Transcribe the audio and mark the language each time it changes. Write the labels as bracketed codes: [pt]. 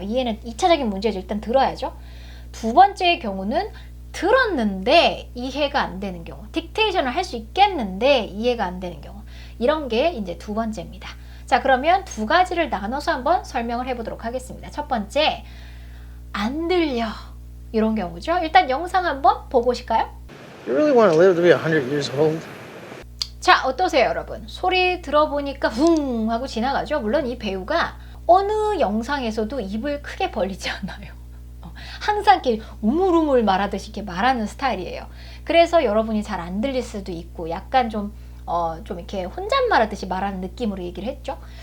[ko] 이해는 2차적인 문제죠. 일단 들어야죠. 두 번째의 경우는 들었는데 이해가 안 되는 경우. 딕테이션을 할 수 있겠는데 이해가 안 되는 경우. 이런 게 이제 두 번째입니다. 자, 그러면 두 가지를 나눠서 한번 설명을 해보도록 하겠습니다. 첫 번째, 안 들려. 이런 경우죠. 일단 영상 한번 보고 오실까요? [en] You really want to live to be 100 years old? [ko] 자, 어떠세요 여러분? 소리 들어보니까 붕 하고 지나가죠. 물론 이 배우가 어느 영상에서도 입을 크게 벌리지 않아요. 항상 이렇게 우물우물 말하듯이 이렇게 말하는 스타일이에요. 그래서 여러분이 잘 안 들릴 수도 있고 약간 좀 이렇게 혼잣말하듯이 말하는 느낌으로 얘기를 했죠.